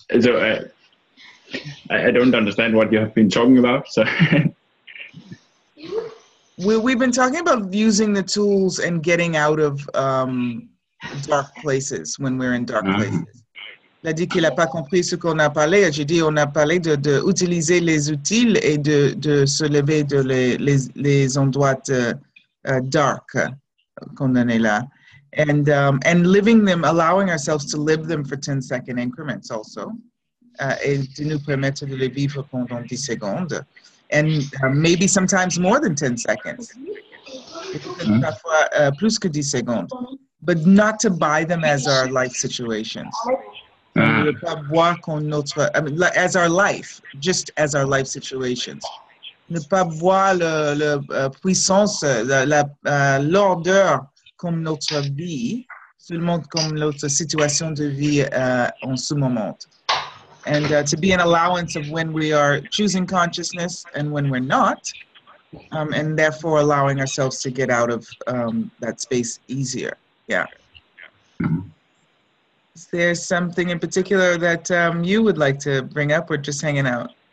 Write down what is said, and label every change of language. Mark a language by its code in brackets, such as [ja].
[en] So I don't understand what you have been talking about. So we've been talking about using the tools and getting out of dark places when we're in dark places. [fr] Il a dit qu'il n'a pas compris ce qu'on a parlé. J'ai dit on a parlé de utiliser les outils et de se lever de les endroits dark qu'on en est là. [en] And living them, allowing ourselves to live them for 10-second increments also. [fr] Et de nous permettre de les vivre pendant 10 secondes. [en] And maybe sometimes more than 10 seconds. [fr] Parfois plus que 10 secondes. [en] But not to buy them as our life situations. [fr] Ne pas voir comme notre, [en] as our life, just as our life situations. [fr] Ne pas voir la puissance, l'ordre comme notre vie, seulement comme notre situation de vie en ce moment. [en] And to be an allowance of when we are choosing consciousness and when we're not, and therefore allowing ourselves to get out of that space easier. Yeah. Is there something in particular that you would like to bring up, or just hanging out?